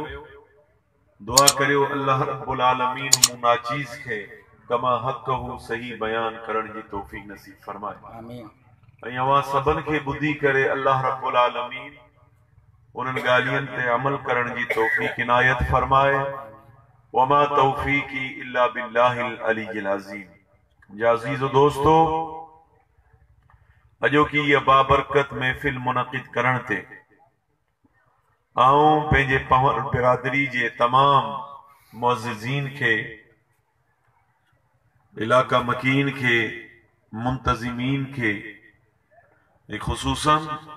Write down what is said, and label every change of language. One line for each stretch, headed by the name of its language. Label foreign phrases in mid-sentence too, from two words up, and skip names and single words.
Sindhi: दुआ करियो अल्लाह रब्बुल आलमीन उना चीज़ खे
Arabic: كما حقه
Sindhi: सही बयान करण जी तौफीक नसीब फरमाए। आमीन। ऐं अवां सभिनि खे ॿुधी करे अल्लाह रब्बुल आलमीन उन्हनि ॻाल्हियुनि ते अमल करण जी तौफीक इनायत फरमाए।
Arabic: وما توفيقي إلا بالله العلي العظيم.
Sindhi: या अज़ीज़ो दोस्तो, अॼोकी इहा बाबरकत महफ़िल मुनक़िद करण ते आऊं पंहिंजे पंवर बिरादरी जे तमाम मुअज़्ज़िज़ीन खे, इलाका मकीन खे, मुंतज़िमीन खे, ख़ुसूसन